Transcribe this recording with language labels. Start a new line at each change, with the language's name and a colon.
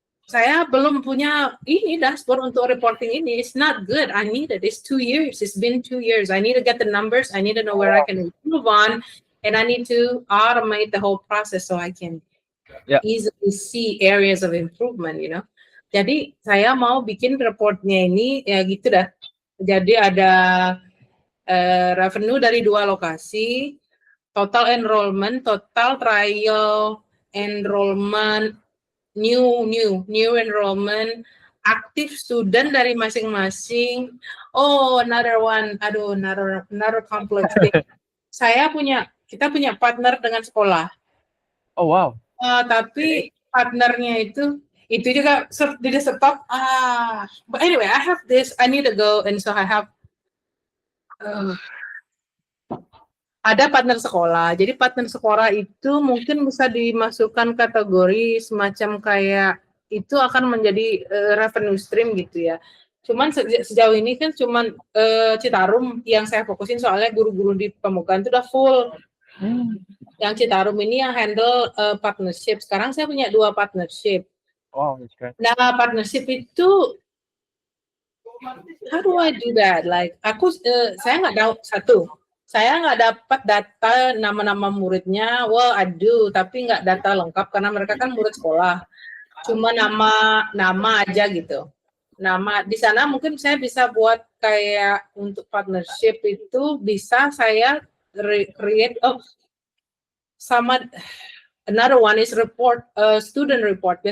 Indonesian: Saya belum punya ini dashboard untuk reporting ini.
English: It's not good. I need it. It's 2 years. It's been 2 years. I need to get the numbers. I need to know where I can improve on, and I need to automate the whole process so I can easily see areas of improvement.
Indonesian: Jadi saya mau bikin reportnya ini ya gitu dah. Jadi ada revenue dari 2 lokasi, total enrollment, total trial enrollment, new enrollment, active student dari masing-masing.
English: Oh, another one.
Indonesian: Aduh,
English: another complex thing.
Indonesian: Kita punya partner dengan sekolah.
English: Oh, wow.
Indonesian: Tapi partnernya itu juga di stop.
English: But anyway, I have this. I need to go, and so I have
Indonesian: ada partner sekolah. Jadi partner sekolah itu mungkin bisa dimasukkan kategori semacam kayak itu akan menjadi revenue stream gitu ya. Cuman sejauh ini kan cuman Citarum yang saya fokusin, soalnya guru-guru di Pemukaan itu udah full. Yang Citarum ini yang handle partnership. Sekarang saya punya 2 partnership.
English: Oh, that's great. Nah, partnership itu how do I do that?
Indonesian: Like saya nggak tahu satu. Saya nggak dapat data nama-nama muridnya.
English: Well, I do,
Indonesian: tapi nggak data lengkap karena mereka kan murid sekolah. Cuma nama aja gitu. Nama di sana mungkin saya bisa buat kayak untuk partnership itu bisa saya create sama
English: another one is report student report.